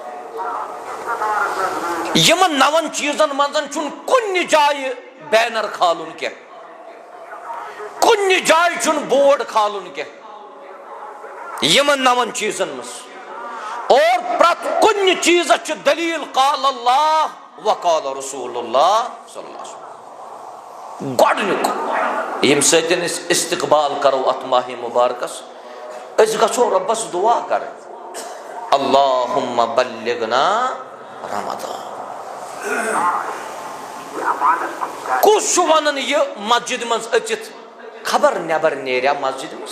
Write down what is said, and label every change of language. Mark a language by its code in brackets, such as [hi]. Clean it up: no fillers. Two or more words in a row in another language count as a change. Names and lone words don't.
[ks] یِمن 9 چیٖزن منٛز چھُنہٕ کُنہِ جایہِ بینر کھالُن کینٛہہ، کُنہِ جایہِ چھُنہٕ بورڈ کھالُن کینٛہہ یِمن 9 چیٖزن منٛز، اور پرٛٮ۪تھ کُنہِ چیٖزس چھِ دلیٖل [ar] قال اللہ و قال رسول اللہ صلی اللہ علیہ وسلم۔ [ks] گۄڈنیُک ییٚمہِ سۭتۍ أسۍ استقبال کرو اتھ ماہ مبارکس، أسۍ گژھو رۄبس دعا کرٕنۍ، [ar] اللہُمہ بلغنا رمضان۔ [ks] کُس چھُ ونان یہِ مسجد منٛز أژِتھ خبر نٮ۪بر نیریا مسجد منٛز؟